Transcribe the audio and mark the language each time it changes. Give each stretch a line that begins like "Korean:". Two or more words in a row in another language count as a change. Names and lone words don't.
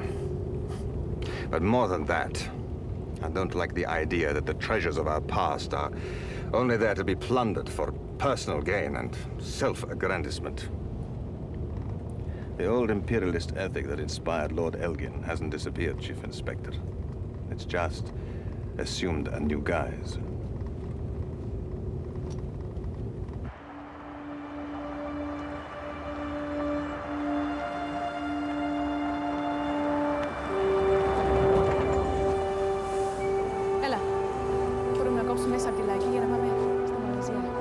English: But more than that, I don't like the idea that the treasures of our past are only there to be plundered for personal gain and self-aggrandizement. The old imperialist ethic that inspired Lord Elgin hasn't disappeared, Chief Inspector. It's just assumed a new guise.
Greek: Έλα. Μπορούμε να κόψουμε μέσα από τη λαϊκή για να πάμε στα μαγαζιά.